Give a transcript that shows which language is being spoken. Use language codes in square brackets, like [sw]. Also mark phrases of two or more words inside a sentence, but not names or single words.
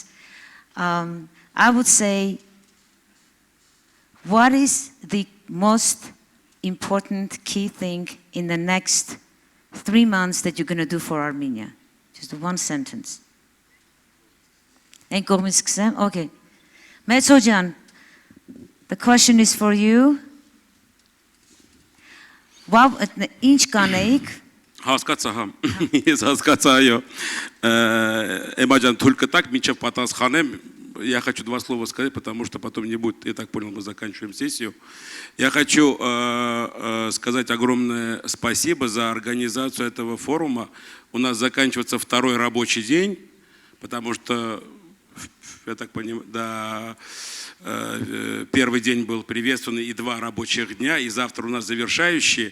[en] I would say, what is the most important key thing in the next 3 months that you're going to do for Armenia? Just one sentence. Okay. Metso Jan, the question is for you. [hy] Ինչ կանեիք Հասկացա, հա, ես հասկացա, այո, [ru] Эмаджан, только так, [hy] мինչև պատասխանեմ, [ru] я хочу 2 слова сказать, потому что потом не будет, я так понял, мы заканчиваем сессию. Я хочу сказать огромное спасибо за организацию этого форума. У нас заканчивается 2-й рабочий день, потому что, я так понимаю, да, 1-й день был приветственный и 2 рабочих дня, и завтра у нас завершающие.